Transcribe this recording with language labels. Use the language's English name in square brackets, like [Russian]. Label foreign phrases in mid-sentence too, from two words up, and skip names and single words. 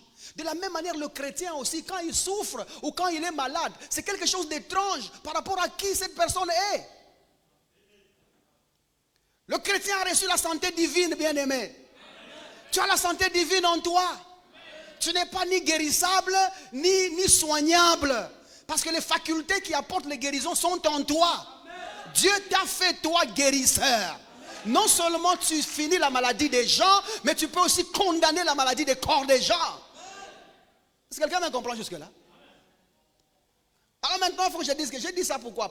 [French] De la même manière, le chrétien aussi, quand il souffre ou quand il est malade, c'est quelque chose d'étrange par rapport à qui cette personne est. Le chrétien a reçu la santé divine, bien-aimé. Tu as la santé divine en toi. Tu n'es pas ni guérissable, ni soignable. Parce que les facultés qui apportent les guérisons sont en toi. Dieu t'a fait toi guérisseur. Non seulement tu finis la maladie des gens, mais tu peux aussi condamner la maladie des corps des gens. Est-ce que quelqu'un me comprend jusque-là? Alors maintenant, il faut que je dise que j'ai dit ça pourquoi?